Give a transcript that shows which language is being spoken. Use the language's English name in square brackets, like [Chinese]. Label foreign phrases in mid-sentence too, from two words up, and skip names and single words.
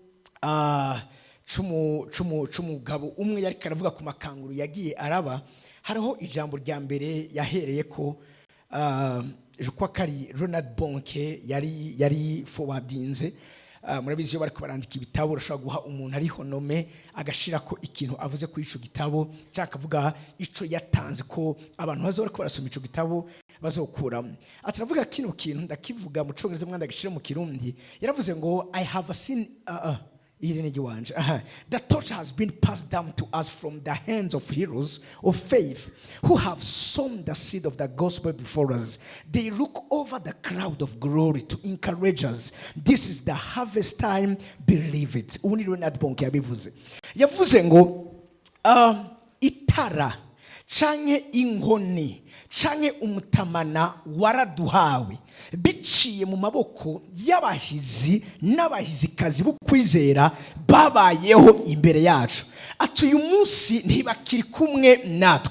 [Rundi] c'umugabo umwe yari karavuga ku makanguru yagiye araba hariho ijambo rya mbere yahereye ko [French] je crois [Rundi] kari Ronald Bonke yari forwardinze murabizi iyo bari kubarandika ibitabo urashobora guha umuntu ariho nome agashira ko ikintu avuze kuri ico gitabo cyangwa akavuga ico yatanze ko abantu bazora ko barasoma ico gitabo bazokuramo ataravuga kino kintu ndakivuga mu Congereza mwanda gishire mu Kirundi yaravuze ngo [English] I have seen the torch has been passed down to us from the hands of heroes of faith who have sown the seed of the gospel before us. They look over the cloud of glory to encourage us. This is the harvest time, believe it. [Rundi] Yavuze ngo itara canke inkoni canke umutamana waraduhawe biciye mu maboko y'abahizi n'abahizikazi bukwizera babayeho imbere yacu atuye umunsi ntibakiri kumwe natwe